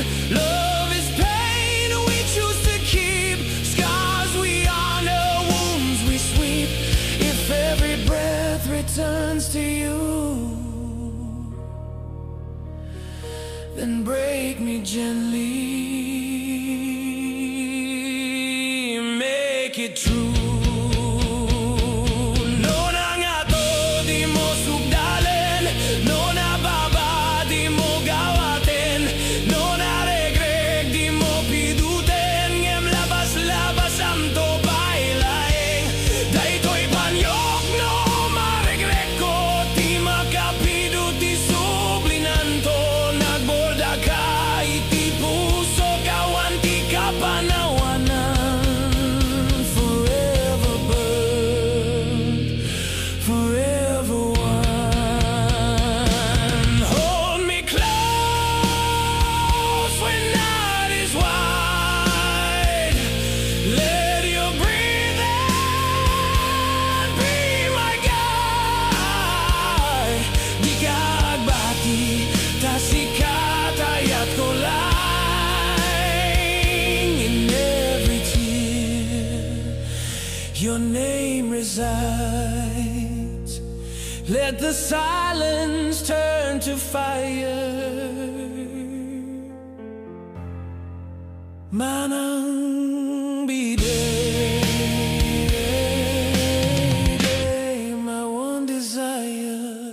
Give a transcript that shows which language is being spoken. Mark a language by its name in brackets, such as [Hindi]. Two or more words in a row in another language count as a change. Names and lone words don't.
[English] Love is pain we choose to keep, scars we honor, wounds we sweep. If every breath returns to you, then break me gently, make it true. [Iloko] No na nga to, di mo sugdalin. No na baba, di mo gawatin. No na regreg, di mo pidutin. Ngem labas-labas am to bailaing. Daytoy panyok, no maregreg ko. Di makapidut, di sublinan to. Nagborda ka, iti puso kawan, ti kapanawanan. [English] Forever burned, forever one. Hold me close when night is wide. Let your breathing be my guide. [Iloko] Di ka agbati, tasikat ayat ko lang. [English] In every tear, your name resides. Let the silence turn to fire. [Iloko] Manang bide, [English] my one desire.